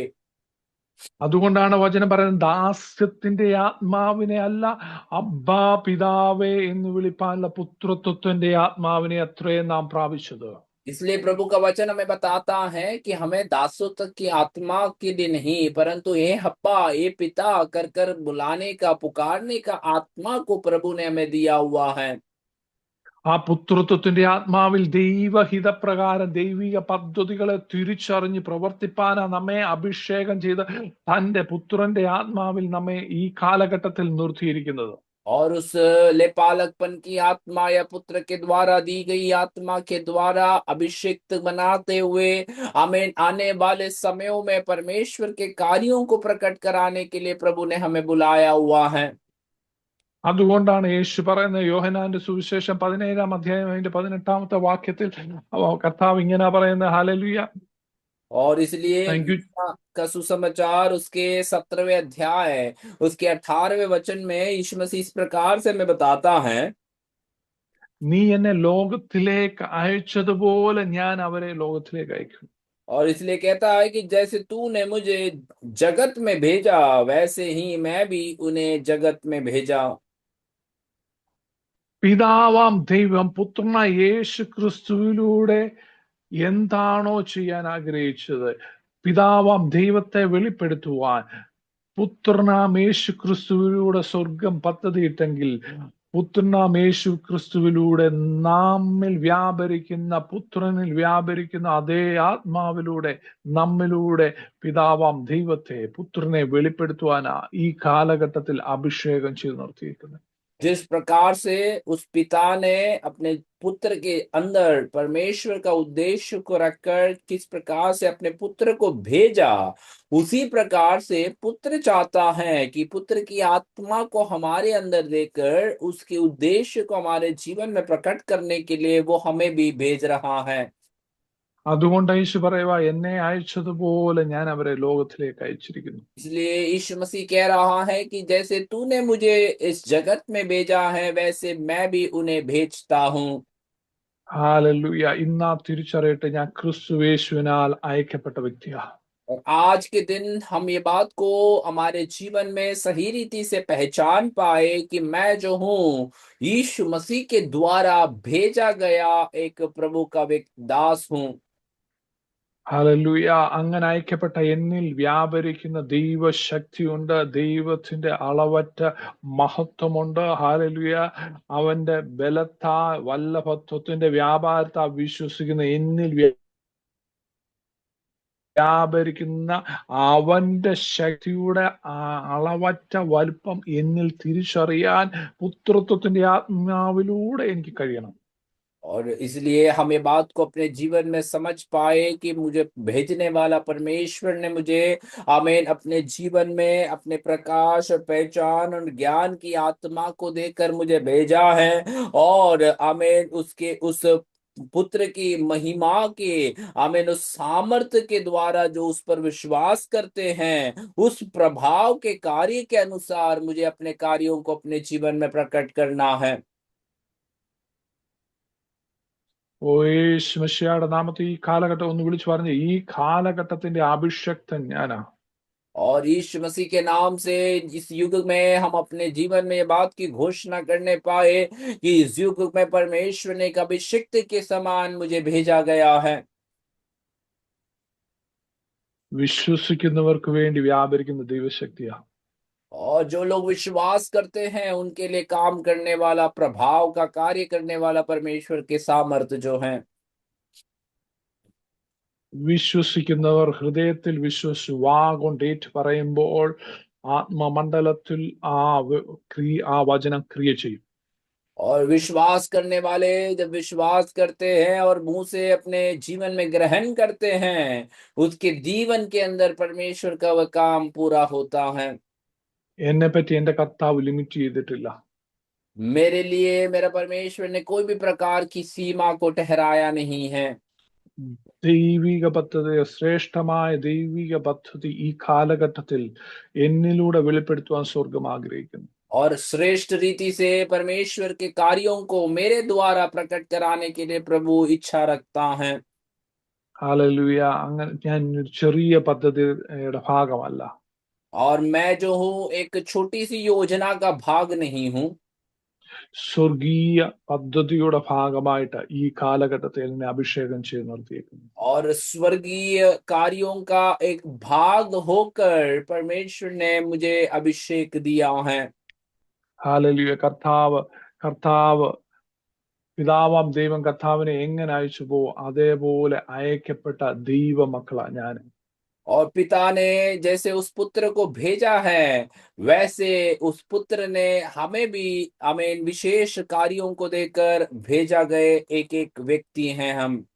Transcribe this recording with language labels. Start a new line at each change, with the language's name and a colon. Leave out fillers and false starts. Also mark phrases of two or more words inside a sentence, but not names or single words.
Malayalam: അതുകൊണ്ടാണ് വചനം പറയുന്നത്, ദാസ്യത്തിന്റെ ആത്മാവിനെ അല്ല അബ്ബാ പിതാവേ എന്ന് വിളിപ്പാനുള്ള പുത്രത്വത്തിന്റെ ആത്മാവിനെ അത്രയും നാം പ്രാപിച്ചത്.
Hindi: इसलिए प्रभु का वचन हमें बताता है कि हमें दासों तक की आत्मा के लिए नहीं परंतु ये हप्पा ये पिता कर कर बुलाने का पुकारने का आत्मा को प्रभु ने हमें दिया हुआ है।
Malayalam: ആ പുത്രത്വത്തിന്റെ ആത്മാവിൽ ദൈവഹിതപ്രകാരം ദൈവിക പദ്ധതികളെ തിരിച്ചറിഞ്ഞ് പ്രവർത്തിപ്പാനാ നമ്മെ അഭിഷേകം ചെയ്ത് തന്റെ പുത്രന്റെ ആത്മാവിൽ നമ്മെ ഈ കാലഘട്ടത്തിൽ നിർത്തിയിരിക്കുന്നത്.
Hindi: और उस लेपालकपन की आत्मा या पुत्र के द्वारा दी गई आत्मा के द्वारा अभिषिक्त बनाते हुए हमें आने वाले समयों में परमेश्वर के कार्यों को प्रकट कराने के लिए प्रभु ने हमें बुलाया हुआ है।
Malayalam: അതുകൊണ്ടാണ് യേശു പറയുന്നത്, യോഹന്നാന്റെ സുവിശേഷം 17-ാം അധ്യായം അതിന്റെ 18-ാമത്തെ വാക്യത്തിൽ കർത്താവ് ഇങ്ങനെ പറയുന്നത്. ഹല്ലേലൂയ.
Hindi: और इसलिए
English: thank you.
Hindi: का सुसमाचार उसके 17वें अध्याय उसके 18वें वचन में यीशु मसीह इस प्रकार से हमें बताता है,
Malayalam: നീ എന്നെ ലോകത്തിലേക്ക് അയച്ചതുപോലെ ഞാൻ അവരെ ലോകത്തിലേക്ക് അയക്കും.
Hindi: और इसलिए कहता है कि जैसे तूने मुझे जगत में भेजा वैसे ही मैं भी उन्हें जगत में भेजा।
Malayalam: പിതാവാം ദൈവം പുത്രനായ യേശു ക്രിസ്തുവിലൂടെ എന്താണോ ചെയ്യാൻ ആഗ്രഹിച്ചത്, പിതാവാം ദൈവത്തെ വെളിപ്പെടുത്തുവാൻ പുത്രനാം യേശു ക്രിസ്തുവിലൂടെ സ്വർഗം പദ്ധതിയിട്ടെങ്കിൽ, പുത്രനാം യേശു ക്രിസ്തുവിലൂടെ നമ്മിൽ വ്യാപരിക്കുന്ന, പുത്രനിൽ വ്യാപരിക്കുന്ന അതേ ആത്മാവിലൂടെ നമ്മിലൂടെ പിതാവാം ദൈവത്തെ, പുത്രനെ വെളിപ്പെടുത്തുവാനാ ഈ കാലഘട്ടത്തിൽ അഭിഷേകം ചെയ്ത് നിർത്തിയിരിക്കുന്നത്.
Hindi: जिस प्रकार से उस पिता ने अपने पुत्र के अंदर परमेश्वर का उद्देश्य को रखकर किस प्रकार से अपने पुत्र को भेजा, उसी प्रकार से पुत्र चाहता है कि पुत्र की आत्मा को हमारे अंदर देकर उसके उद्देश्य को हमारे जीवन में प्रकट करने के लिए वो हमें भी भेज रहा है।
Malayalam: അതുകൊണ്ട് യേശു പറയുക, എന്നെ അയച്ചതുപോലെ ഞാൻ അവരെ ലോകത്തിലേക്ക് അയച്ചിരിക്കുന്നു.
Hindi: इसलिए यीशु मसीह कह रहा है कि जैसे तूने मुझे इस जगत में भेजा है वैसे मैं भी उन्हें भेजता हूँ।
Malayalam: ഹല്ലേലൂയ. ഇന്നാ തിരിച്ചറിയട്ടെ, ഞാൻ ക്രിസ്തു യേശുവിനാൽ അയക്കപ്പെട്ട വ്യക്തിയാ.
Hindi: और आज के दिन हम ये बात को हमारे जीवन में सही रीति से पहचान पाए कि मैं जो हूँ यीशु मसीह के द्वारा भेजा गया एक प्रभु का एक दास हूँ।
Malayalam: ഹല്ലേലൂയ. അങ്ങനെ അയക്കപ്പെട്ട എന്നിൽ വ്യാപരിക്കുന്ന ദൈവശക്തിയുണ്ട്, ദൈവത്തിന്റെ അളവറ്റ മഹത്വമുണ്ട്. ഹല്ലേലൂയ. അവന്റെ ബലത്താ വല്ലഭത്വത്തിന്റെ വ്യാപാരത്താ വിശ്വസിക്കുന്ന എന്നിൽ വ്യാപരിക്കുന്ന അവന്റെ ശക്തിയുടെ അളവറ്റ വലുപ്പം എന്നിൽ തിരിച്ചറിയാൻ പുത്രത്വത്തിന്റെ ആത്മാവിലൂടെ എനിക്ക് കഴിയണം.
Hindi: और इसलिए हम ये बात को अपने जीवन में समझ पाए कि मुझे भेजने वाला परमेश्वर ने मुझे आमीन अपने जीवन में अपने प्रकाश और पहचान और ज्ञान की आत्मा को देकर मुझे भेजा है, और आमीन उसके उस पुत्र की महिमा के आमीन उस सामर्थ्य के द्वारा जो उस पर विश्वास करते हैं उस प्रभाव के कार्य के अनुसार मुझे अपने कार्यों को अपने जीवन में प्रकट करना है।
Malayalam: ഓ യേശു മിശിഹായുടെ നാമത്തിൽ ഈ കാലഘട്ടം ഒന്ന് വിളിച്ചു പറഞ്ഞ്, ഈ കാലഘട്ടത്തിന്റെ അഭിഷക്തൻ ഞാനാ.
Hindi: और यीशु मसीह के नाम से इस युग में हम अपने जीवन में ये बात की घोषणा करने पाए कि इस युग में परमेश्वर ने एक अभिषिक्त के समान मुझे भेजा गया है।
Malayalam: വിശ്വസിക്കുന്നവർക്ക് വേണ്ടി വ്യാപരിക്കുന്ന ദൈവശക്തിയാ.
Hindi: और जो लोग विश्वास करते हैं उनके लिए काम करने वाला, प्रभाव का कार्य करने वाला परमेश्वर के सामर्थ्य जो है।
Malayalam: വിശ്വസിക്കുന്നവർ ഹൃദയത്തിൽ വിശ്വസിച്ച് വാ കൊണ്ട് ഏറ്റു പറയുമ്പോൾ ആത്മമണ്ഡലത്തിൽ ആ വചനം ക്രിയ ചെയ്യും.
Hindi: और विश्वास करने वाले जब विश्वास करते हैं और मुंह से अपने जीवन में ग्रहण करते हैं उसके जीवन के अंदर परमेश्वर का वह काम पूरा होता है।
Malayalam: എന്നെ പറ്റി എന്റെ കർത്താവ് ലിമിറ്റ് ചെയ്തിട്ടില്ല.
Hindi: मेरे लिए मेरा परमेश्वर ने कोई भी प्रकार की सीमा को ठहराया नहीं है।
Malayalam: ദൈവിക പദ്ധതി, ശ്രേഷ്ഠമായ ദൈവിക പദ്ധതി ഈ കാലഘട്ടത്തിൽ എന്നിലൂടെ വെളിപ്പെടുത്തുവാൻ സ്വർഗം ആഗ്രഹിക്കുന്നു.
Hindi: और श्रेष्ठ रीति से परमेश्वर के कार्यों को मेरे द्वारा प्रकट कराने के लिए प्रभु इच्छा रखता है।
Malayalam: ഹല്ലേലൂയ. അങ്ങനെ ഞാൻ ഒരു ചെറിയ പദ്ധതിയുടെ ഭാഗമല്ല.
Hindi: और मैं जो हूँ एक छोटी सी योजना का भाग नहीं हूँ,
Malayalam: സ്വർഗീയ പദ്ധതിയുടെ ഭാഗമായിട്ട് ഈ കാലഘട്ടത്തിൽ എന്നെ അഭിഷേകം ചെയ്ത് നിർത്തിയേക്കുന്നു.
Hindi: और स्वर्गीय कार्यों का एक भाग होकर परमेश्वर ने मुझे अभिषेक दिया है।
Malayalam: ഹല്ലേലൂയ. കർത്താവ് പിതാവാം ദൈവം കർത്താവിനെ എങ്ങനെ അയച്ചുവോ അതേപോലെ അയക്കപ്പെട്ട ദൈവമക്കളാ ഞാൻ.
Hindi: और पिता ने जैसे उस पुत्र को भेजा है, वैसे उस पुत्र ने हमें भी हमें विशेष कार्यों को देकर भेजा गए एक एक व्यक्ति हैं हम.